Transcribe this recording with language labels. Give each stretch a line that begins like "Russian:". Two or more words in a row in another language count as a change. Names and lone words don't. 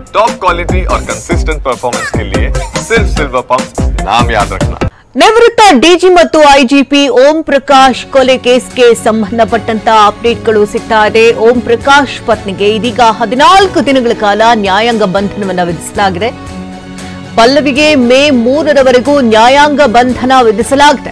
English: top quality
Hindi: और
English: consistent performance
Hindi: के लिए सिर्फ सिल्वर पंप नाम याद रखना।
Kannada: ನಿವೃತ್ತ ಡಿಜಿ ಮತ್ತು ಐಜಿಪಿ ಓಂ ಪ್ರಕಾಶ್ ಕೊಲೆ ಕೇಸ್ಗೆ ಸಂಬಂಧಪಟ್ಟಂತ ಅಪ್ಡೇಟ್ಗಳು ಸಿಗ್ತಾ ಇದೆ. ಓಂ ಪ್ರಕಾಶ್ ಪತ್ನಿಗೆ ಇದೀಗ 14 ದಿನಗಳ ಕಾಲ ನ್ಯಾಯಾಂಗ ಬಂಧನವನ್ನು ವಿಧಿಸಲಾಗಿದೆ. ಪಲ್ಲವಿಗೆ ಮೇ 3ರವರೆಗೂ ನ್ಯಾಯಾಂಗ ಬಂಧನ ವಿಧಿಸಲಾಗಿದೆ.